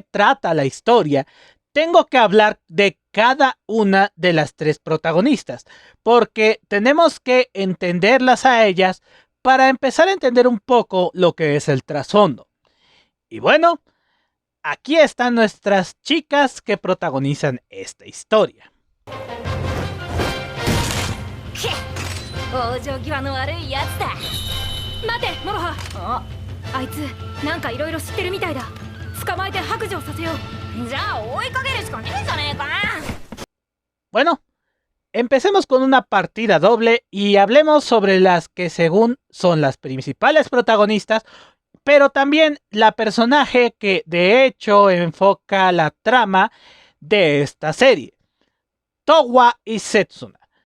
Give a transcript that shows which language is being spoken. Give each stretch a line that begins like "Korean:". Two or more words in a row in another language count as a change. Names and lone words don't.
Spanish: trata la historia, tengo que hablar de cada una de las tres protagonistas, porque tenemos que entenderlas a ellas para empezar a entender un poco lo que es el trasfondo. Y bueno, aquí están nuestras chicas que protagonizan esta historia.
Japanese: 往生際の悪いやつだ。待てモロハ。あいつなんかいろいろ知ってるみたいだ。捕まえて白状させよう。じゃあ追いかけるしかねえじゃねえか。
Spanish: Bueno, empecemos con una partida doble y hablemos sobre las que según son las principales protagonistas, pero también la personaje que de hecho enfoca la trama de esta serie, Towa y Setsuna.